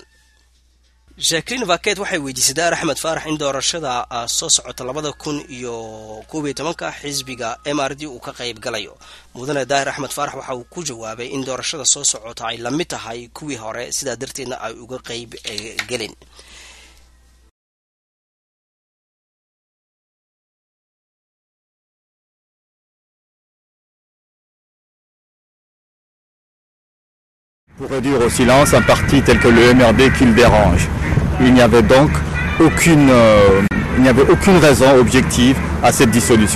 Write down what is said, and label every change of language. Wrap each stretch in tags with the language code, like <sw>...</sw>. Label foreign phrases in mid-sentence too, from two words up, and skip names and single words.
<so>Jacqueline Vaquet waxay weydiisay Daahir Axmed Faarax in doorashada soo socota 2011 xisbiga MRD uu ka qayb galayo. mudane Daahir Axmed Faarax waxa uu ku jawaabay in doorashada soo socota ay la mid tahay kuwii hore sida darteedna ay uga qayb galin.</so> <fr>Pour réduire au silence un parti tel que le MRD qui le dérange. Il n'y avait donc aucune raison objective à cette dissolution.</fr>